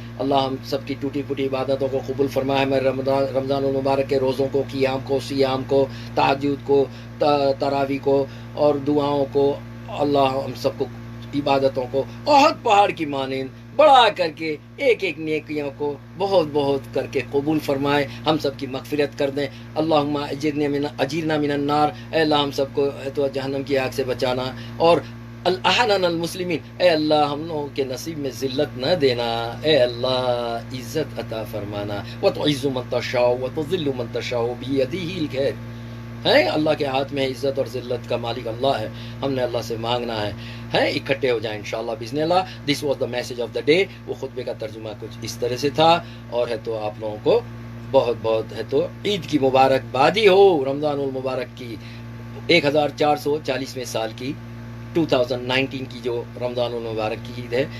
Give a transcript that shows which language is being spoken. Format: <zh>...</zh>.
<ur>اللہ ہم سب کی ٹوٹی پھوٹی عبادتوں کو قبول فرمائے. ہمیں رمضان المبارک کے روزوں کو, قیام کو, سیام کو, تہجد کو, تراویح کو اور دعاؤں کو, اللہ ہم سب کو عبادتوں کو احد پہاڑ کی مانند بڑا کر کے ایک ایک نیکیوں کو بہت بہت کر کے قبول فرمائے. ہم سب کی مغفرت کر دیں.</ur> <ar>اللہم اجرنا من النار,</ar> <ur>اے اللہ ہم سب کو تو جہنم کی آگ سے بچانا. اور</ur> <ar>الاحنن المسلمین,</ar> <ur>اے اللہ ہم لوگوں کے نصیب میں ذلت نہ دینا. اے اللہ عزت عطا فرمانا.</ur> <ar>وتعز من تشاء وتذل من تشاء بیدہ الخیر.</ar> <ur>ہے اللہ کے ہاتھ میں عزت اور ذلت کا مالک اللہ ہے. ہم نے اللہ سے مانگنا ہے. اکٹھے ہو جائیں انشاءاللہ باذن اللہ.</ur> <en>This was the message of the day.</en> <ur>وہ خطبے کا ترجمہ کچھ اس طرح سے تھا. اور ہے تو آپ لوگوں کو بہت بہت ہے تو عید کی مبارکبادی ہو, رمضان المبارک کی 1440ویں سال کی 2019 کی جو رمضان المبارک کی عید ہے.</ur>